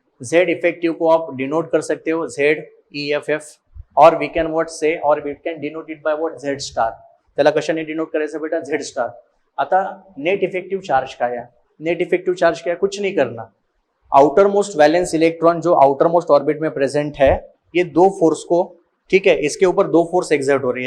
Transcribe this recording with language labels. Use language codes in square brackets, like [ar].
[hi] Z effective को आप denote कर सकते हो ZEFF, और [en] We can what say, और we can denote it by what? [hi] Z star. [mr] त्याला कशाने डिनोट करायचं बेटा? Z star. आता नेट इफेक्टिव चार्ज काय आहे? [hi] नेट इफेक्टिव चार्ज क्या है? कुछ नहीं करना. आउटर मोस्ट वैलेंस इलेक्ट्रॉन जो आउटर मोस्ट ऑर्बिट में प्रेजेंट है, ये दो फोर्स को, ठीक है, इसके ऊपर दो फोर्स एक्सर्ट हो रही है.